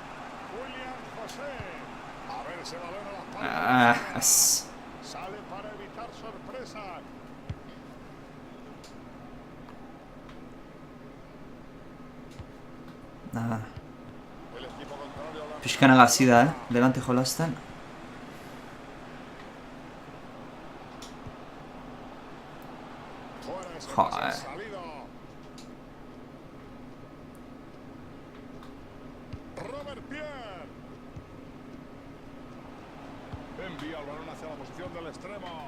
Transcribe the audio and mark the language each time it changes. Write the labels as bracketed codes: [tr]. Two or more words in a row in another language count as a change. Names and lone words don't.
[es] William José. A ver ese balón a las palmas. Sale para evitar dejar sorpresa. El equipo contrario la [eu] Pixkana gazi da, Levante jolasten. [es] fuera ese Joder. pase salido. Robert Pierre envía el balón hacia la posición del extremo.